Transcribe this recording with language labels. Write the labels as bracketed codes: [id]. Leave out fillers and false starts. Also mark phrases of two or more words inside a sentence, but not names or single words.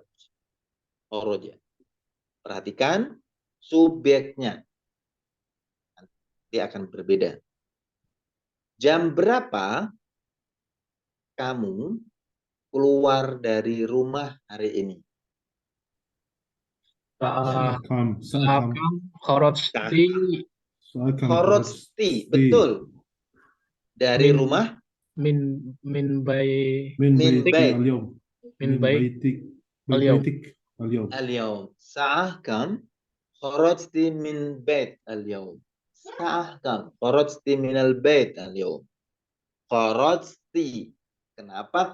[id] Khoroja. Perhatikan subjeknya. Nanti akan berbeda. Jam berapa kamu keluar dari rumah hari ini? [ar] Sa'akam. ساعة كم خرجت Kharajti, [id] betul. Dari [ar] Min- [id] rumah [ar] من بي Min Min baitik bait. al-yawm. min Min bay بيتك. من al-yawm. بيتك اليوم. al-yawm. ساعة كم خرجت من بيت اليوم. ساعة كم خرجت من البيت اليوم. Kharajti. [id] Kenapa?